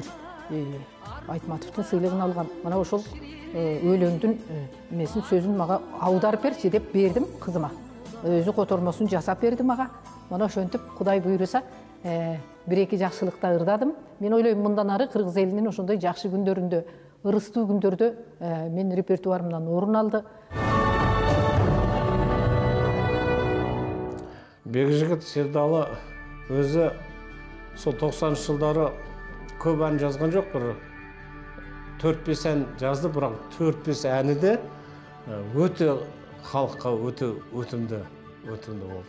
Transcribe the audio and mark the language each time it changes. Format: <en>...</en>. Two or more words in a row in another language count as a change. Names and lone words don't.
<ky>Айтматовдун сыйлыгын алган. Мына ошол өлөңдүн эмесин сөзүн мага аударып берчи деп бердим кызыма. Өзү котормосун жасап берди мага. Мына ошентип Кудай буйруса, бир-эки жакшылыкта ырдадым. Мен ойлойм, мындан ары кыргыз элинин ошондой жакшы күндөрүндө, ырыстуу күндөрдө мен репертуарымдан орун алды.</ky> <kk>Бекжигит Сердалы өзі сол 90 жылдары көп ән жазған жоқ, бір 4-5 ән жазды, бірақ 4-5 әні де өте халыққа өте өтімді болды.</kk>